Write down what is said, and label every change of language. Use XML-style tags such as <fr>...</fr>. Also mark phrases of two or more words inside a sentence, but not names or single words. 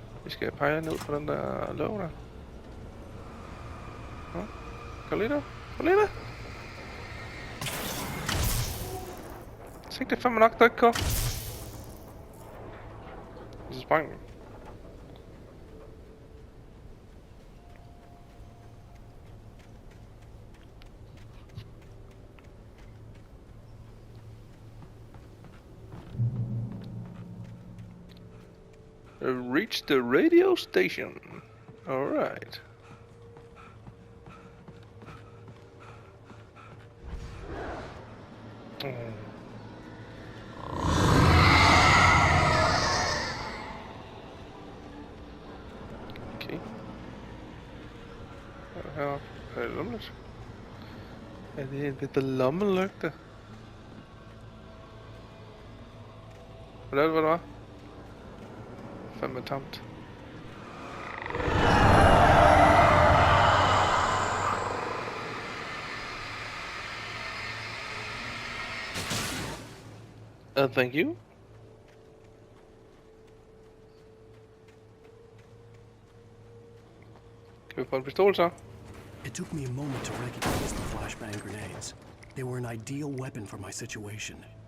<da>Vi skal pege ned på den der låg der. Kom lige der. Kom lige der. Så det er fandme nok, der ikke går. Så sprang den.</da> <en>Reach the radio station. All right. Okay.</en> <da>Her er det lommelygte. Er det en bitte lommelygte? Hvad det var? Fandme tamt.</da> <en>Thank you.</en> <da>Kan vi få en pistol så?</da> <en>It took me a moment to recognize the flashbang grenades. They were an ideal weapon for my situation.</en>